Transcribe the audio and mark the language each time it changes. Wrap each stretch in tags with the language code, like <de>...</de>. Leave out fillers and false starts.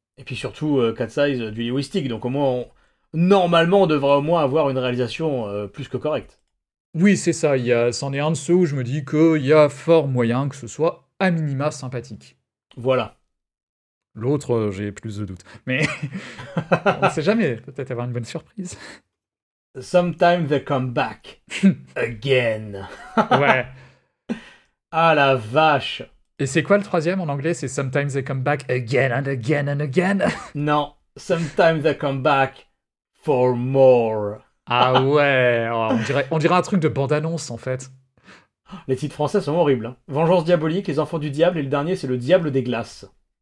<fr>Et puis surtout, Cat Size du Lewisting, donc au moins, normalement, on devrait au moins avoir une réalisation plus que correcte. Oui, c'est ça. C'en est un de ceux où je me dis qu'il y a fort moyen que ce soit à minima sympathique. Voilà. L'autre, j'ai plus de doutes. Mais on sait jamais, peut-être avoir une bonne surprise.</fr> <en>Sometimes they come back again.</en> <fr>Ouais. Ah la vache. Et c'est quoi le troisième en anglais? C'est «</fr> <en>Sometimes they come back again and again</en> <fr>and again » Non, «</fr> <en>Sometimes they come back for more ».</en> <fr>Ah ouais, on dirait un truc de bande-annonce en fait. Les titres français sont horribles. « Vengeance diabolique »,« Les enfants du diable » et le dernier c'est « Le diable des glaces ».</fr>